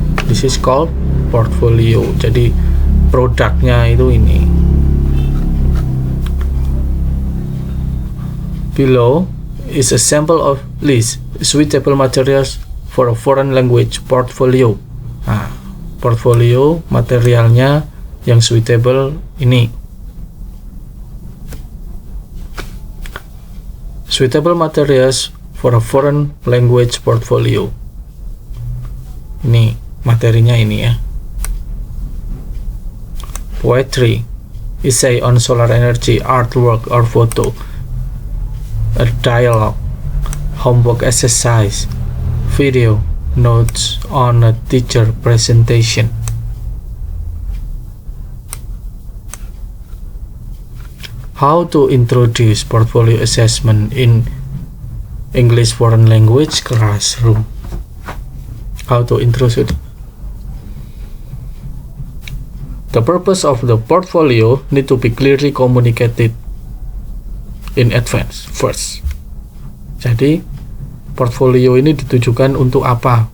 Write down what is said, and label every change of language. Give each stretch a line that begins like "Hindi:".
English: This is called portfolio.
Indonesian: Jadi produknya itu ini.
English: Below is a sample of list suitable materials for a foreign language portfolio.
Indonesian: Nah, portfolio materialnya yang suitable ini.
English: Suitable materials for a foreign language portfolio.
Indonesian: Ini materinya ini ya.
English: Poetry, essay on solar energy, artwork or photo, a dialogue, homework exercise, video, notes on a teacher presentation. How to introduce portfolio assessment in English foreign language classroom. How to introduce it. The purpose of the portfolio need to be clearly communicated in advance first.
Indonesian: Jadi portfolio ini ditujukan untuk apa?